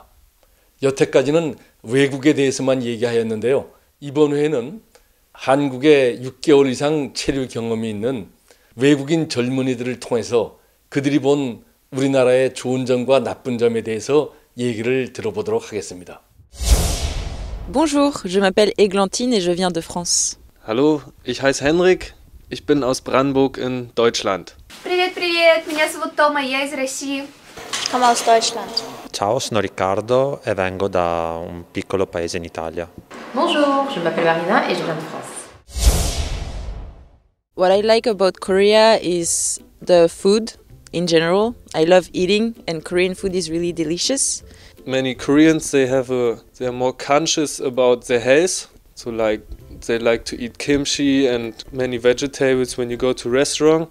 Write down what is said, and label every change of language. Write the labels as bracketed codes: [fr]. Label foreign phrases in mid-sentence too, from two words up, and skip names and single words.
[ko] 여태까지는 외국에 대해서만 얘기하였는데요. 이번 회는 한국에 6개월 이상 체류 경험이 있는 외국인 젊은이들을 통해서 그들이 본 우리나라의 좋은 점과 나쁜 점에 대해서 얘기를 들어보도록 하겠습니다. [fr] Bonjour, je m'appelle Églantine et je viens de France. [de] Hallo, ich heiße Henrik, ich bin aus Brandenburg in Deutschland. [ru] Привет, привет, меня зовут Тома, я из России. [de] Ich komme aus Deutschland. [it] Ciao, sono Riccardo e vengo da un piccolo paese in Italia. [fr] Bonjour, je m'appelle Marina et je viens de France. [en] What I like about Korea is the food in general. I love eating and Korean food is really delicious. Many Koreans, they're more conscious about their health. So they like to eat kimchi and many vegetables when you go to a restaurant.